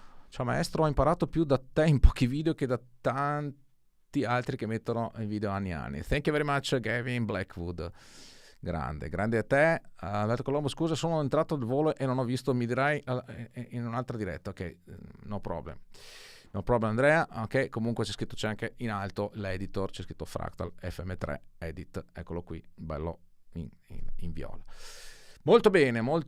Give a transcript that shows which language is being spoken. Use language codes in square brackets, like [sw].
[it] Ciao maestro, ho imparato più da te in pochi video che da tanti altri che mettono i video anni e anni. [en] Thank you very much, Gavin Blackwood. [it] Grande a te. Alberto Colombo, scusa, sono entrato al volo e non ho visto, mi dirai in un'altra diretta. Ok, [en] no problem. No problem, [it] Andrea. Ok, comunque c'è anche in alto l'editor, c'è scritto Fractal FM3 Edit. Eccolo qui, bello in viola. Molto bene.